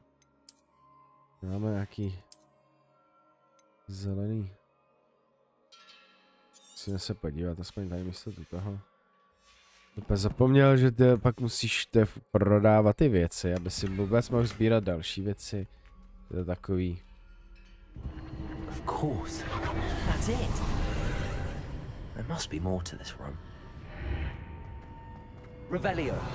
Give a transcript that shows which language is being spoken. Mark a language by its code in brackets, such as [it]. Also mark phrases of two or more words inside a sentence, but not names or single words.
[cs] Máme nějaký... zelený. Musíme se podívat, aspoň tady místo toho. Zapomněl, že ty pak musíš prodávat ty věci, aby si vůbec mohl sbírat další věci. Je to takový. [en] Of course. That's it. There must be more to this run. Revelio.